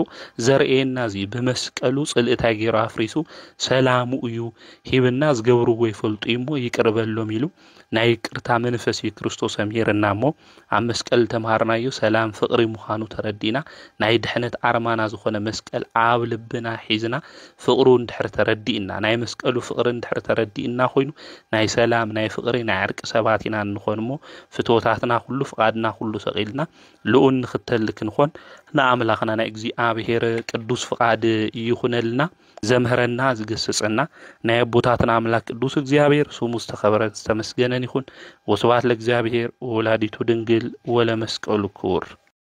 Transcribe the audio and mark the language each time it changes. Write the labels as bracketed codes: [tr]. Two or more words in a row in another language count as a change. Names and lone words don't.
[ti] ዘርኤና እዚ በመስቀሉ ጽልእታይ ገይሩ አፍሪሱ ሰላሙ እዩ ሂብና ዝገብርዎ ይፈልጡ እሞ ይቅርበሎም ኢሉ ናይ ቅርታ መንፈስ ክርስቶስ አምሄርና እሞ ኣብ መስቀል ተማሃርናዮ ሰላም ፍቅሪ ምዃኑ ተረዲና ናይ ድሕነት አርማና ዝኾነ መስቀል ኣብ ልብና ሒዝና ፍቅሩ እንድሕር ተረዲእና ናይ መስቀሉ ፍቅሪ እንድሕር ተረዲእና ኮይኑ ናይ ሰላም ናይ ፍቅሪ ናይ ዕርቅ ሰባት ኢና እንኾንሞ ፍቶታትና ሁሉ ፍቃድና ሁሉ ሰቂልና ልኡን ንክተል ክንኾን ንኣምላኽና ናይ እግዚአብሔር ቅዱስ ፍቃድ ይኹነልና ዘምህረና ዝገስጽና ናይ አቦታትና አምላክ ቅዱስ እግዚአብሔር ስሙ ዝተኸበረ ዝተመስገነን ይኹን [gez] ወስብሐት ለእግዚአብሔር ወላዲቱ ድንግል ወለመስቀሉ ክቡር